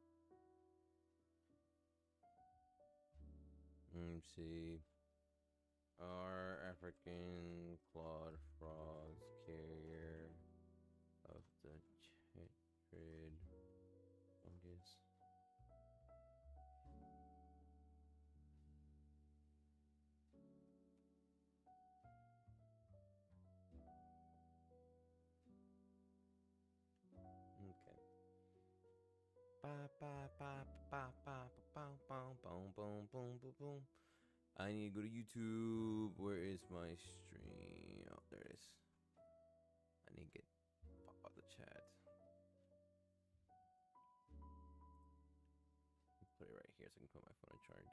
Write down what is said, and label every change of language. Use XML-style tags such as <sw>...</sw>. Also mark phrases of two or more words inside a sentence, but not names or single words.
<en>Let's see. Are African clawed frogs carrier of the chytrid fungus? Okay. Ba ba ba ba ba ba ba boom boom boom boom boom. I need to go to YouTube. Where is my stream? Oh, there it is. I need to get pop out the chat. Put it right here so I can put my phone on charge.</en>